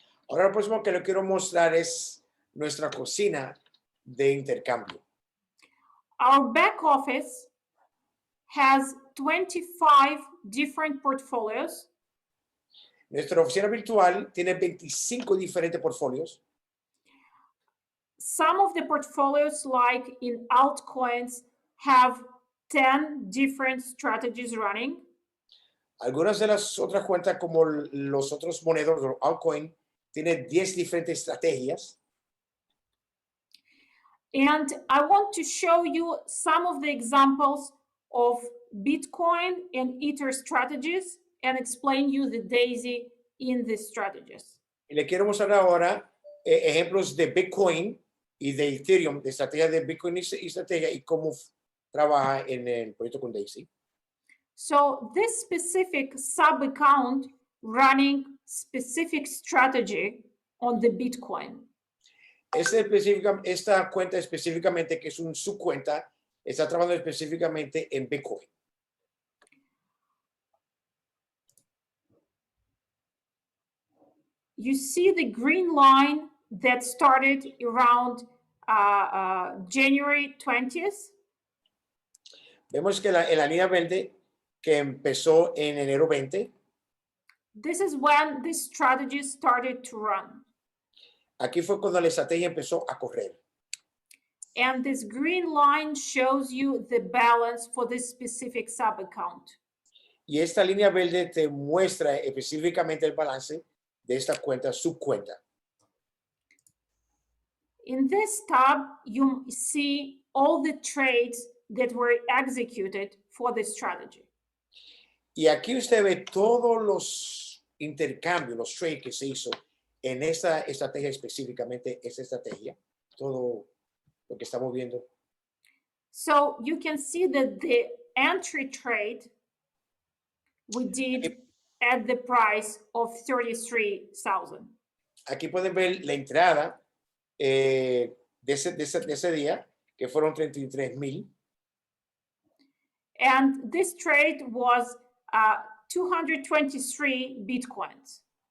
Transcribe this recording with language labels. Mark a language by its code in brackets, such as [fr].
[es] Ahora lo próximo que le quiero mostrar es nuestra cocina de intercambio. [en] Our back office has 25 different portfolios [es] Nuestra oficina virtual tiene 25 diferentes portfolios. [en] Some of the portfolios, like in altcoins, have 10 different strategies running. [es] Algunas de las otras cuentas, como los otros monedas, los altcoin, tienen 10 diferentes estrategias. [en] And I want to show you some of the examples of Bitcoin and Ether strategies and explain you the DAISY in these strategies. [es] Y le quiero mostrar ahora ejemplos de Bitcoin y de Ethereum, de estrategia de Bitcoin y estrategia y cómo trabaja en el proyecto con DAISY. [en] So this specific sub-account running specific strategy on the Bitcoin. [es] Esta cuenta específicamente, que es un subcuenta, está trabajando específicamente en Bitcoin. [en] You see the green line that started around January 20th. [es] Vemos que en la línea verde que empezó en enero 20. [en] This is when this strategy started to run. [es] Aquí fue cuando la estrategia empezó a correr. [en] And this green line shows you the balance for this specific sub-account. [es] Y esta línea verde te muestra específicamente el balance de esta cuenta, subcuenta. [en] In this tab, you see all the trades that were executed for this strategy. [es] Y aquí usted ve todos los intercambios, los trades que se hizo en esta estrategia, específicamente esta estrategia, todo lo que estamos viendo. [en] So you can see that the entry trade we did at the price of 33,000. [es] Aquí pueden ver la entrada de ese día, que fueron 33,000. [en] And this trade was 223 Bitcoins.